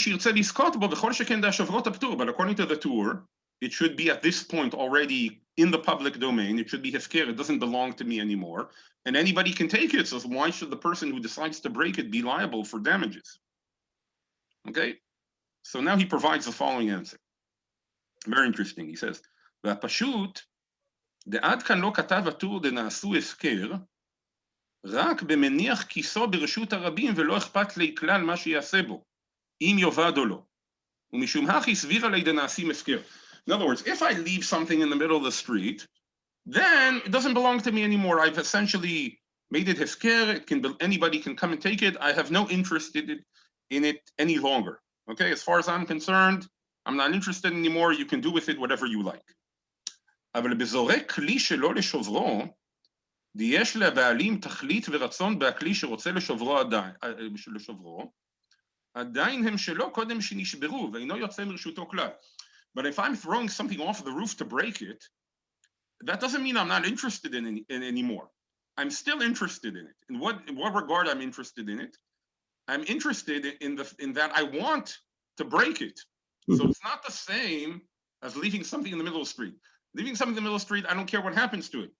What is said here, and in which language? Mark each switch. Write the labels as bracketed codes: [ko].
[en] But according to the Tur, it should be at this point already in the public domain. It should be hefker. It doesn't belong to me anymore. And anybody can take it. So why should the person who decides to break it be liable for damages? Okay? So now he provides the following answer. Very interesting. He says, [he] והפשוט, דעד כאן לא כתב הטור דנעשו הפקר, רק במניח כיסו ברשות הרבים ולא אכפת לי כלל מה שיעשה בו, אם יאבד או לא. ומשום הכי סבירה לי דנעשים הפקר. [en] In other words, if I leave something in the middle of the street, then it doesn't belong to me anymore. I've essentially made it hefker. Anybody can come and take it. I have no interest in it any longer. Okay, as far as I'm concerned, I'm not interested anymore. You can do with it whatever you like. [he] אבל בזורק כלי שלא לשוברו, יש לבעלים תכלית ורצון בהכלי שרוצה לשוברו עדיין הם שלו קודם שנשברו, ואינו יוצא מרשותו כלל. [en] But if I'm throwing something off the roof to break it, that doesn't mean I'm not interested in anymore. I'm still interested in it. In what regard I'm interested in it? I'm interested in that I want to break it. So it's not the same as leaving something in the middle of the street. Leaving something in the middle of the street, I don't care what happens to it.